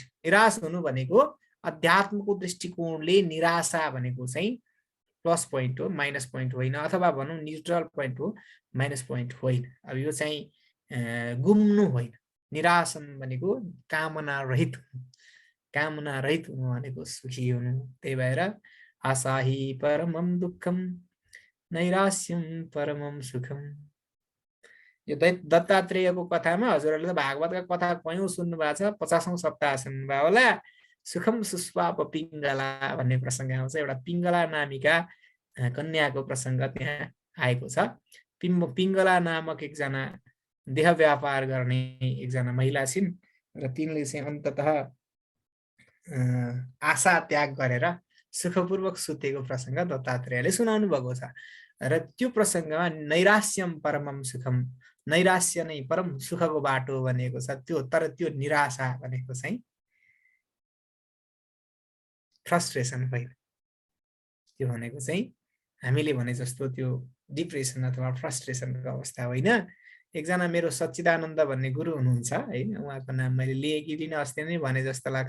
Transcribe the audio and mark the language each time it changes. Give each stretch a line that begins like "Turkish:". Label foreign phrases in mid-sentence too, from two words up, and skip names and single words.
Nepali: निराश हुनु भनेको अध्यात्मको दृष्टिकोणले निराशा भनेको चाहिँ
English: plus point
Nepali: हो,
English: minus point
Nepali: होइन, अथवा भनौँ
English: neutral point
Nepali: हो,
English: minus point
Nepali: होइन। अब यो चाहिँ गुम्नु होइन। निरासन भनेको कामना रहित हुनु, कामना रहित हुनु भनेको सुखी हुनु। त्यही भएर
Sanskrit: आशाही परमम दुःखम नैरास्यम परमम सुखम।
Nepali: यो दत्तात्रेयको कथामा हजुरहरूले त भागवतका कथा कयौं सुन्नु भएको छ, 50औं सप्ताह सुन्नुभयो होला।
Sanskrit: सुखम सुस्वाप
Nepali: पिङ्गला भन्ने प्रसङ्ग आउँछ। एउटा पिङ्गला नामिका कन्याको प्रसङ्ग त्यहाँ आएको छ। पिङ्गला नामक एकजना देह व्यापार गर्ने एकजना महिला छिन् र तिनले चाहिँ अन्ततः आशा त्याग गरेर सुखपूर्वक सुतेको प्रसङ्ग दत्तात्रेयले सुनाउनु भएको छ। र त्यो प्रसङ्गमा
Sanskrit: नैरास्यम परमम सुखम,
Nepali: नैराश्य नै परम सुखको बाटो भनेको छ। त्यो तर त्यो निराशा भनेको चाहिँ फ्रस्ट्रेसन होइन। त्यो भनेको चाहिँ हामीले भने जस्तो त्यो डिप्रेसन अथवा फ्रस्ट्रेसनको अवस्था होइन। एकजना मेरो सच्चिदानन्द भन्ने गुरु हुनुहुन्छ हैन, उहाँको नाम मैले लिएँ कि लिन अस्ति नै भने जस्तो लाग्छ।